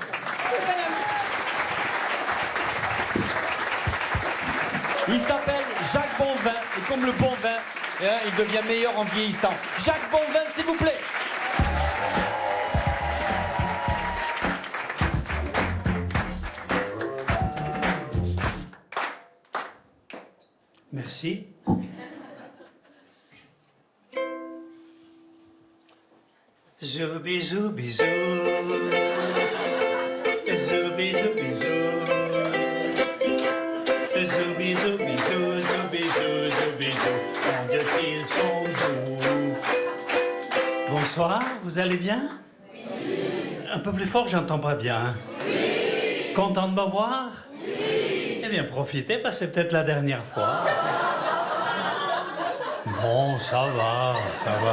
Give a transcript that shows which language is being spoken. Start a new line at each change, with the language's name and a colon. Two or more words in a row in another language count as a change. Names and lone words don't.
French: Il s'appelle Jacques Bonvin, et comme le bon vin, il devient meilleur en vieillissant. Jacques Bonvin, s'il vous plaît. Merci. Zoubi zoubi zou. Zoubi zoubi zou. Zoubi zoubi zou, zoubi zou, zoubi zou. Tant de fils sont doux. Bonsoir, vous allez bien ? Oui. Un peu plus fort, j'entends pas bien. Oui. Content de me voir ? Oui. Eh bien, profitez, parce que c'est peut-être la dernière fois. Bon, ça va, ça va.